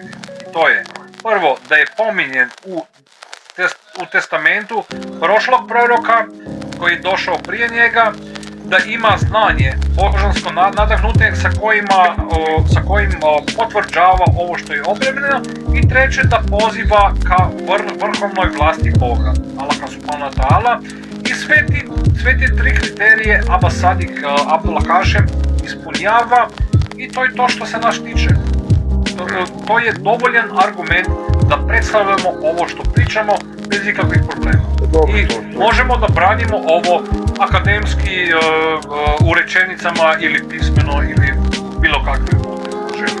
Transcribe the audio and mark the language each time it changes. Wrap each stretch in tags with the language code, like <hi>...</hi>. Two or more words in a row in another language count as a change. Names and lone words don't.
<bs>I to je, prvo, da je pominjen u testamentu prošlog proroka koji je došao prije njega, da ima znanje božansko nadahnute sa kojim potvrđava ovo što je objavljeno, i treće, da poziva ka vrhovnoj vlasti Boga, Allaha</bs> <ar>سبحانه وتعالى.</ar> <bs>I sve te 3 kriterije Abba Sadik Abdullah Hašem ispunjava, i to je to što se nas tiče. to je dovoljan argument da predstavljamo ovo što pričamo bez ikakvih problema. Dobro, I to. možemo da branimo ovo akademski u rečenicama ili pismeno ili bilo kakve želje.</bs>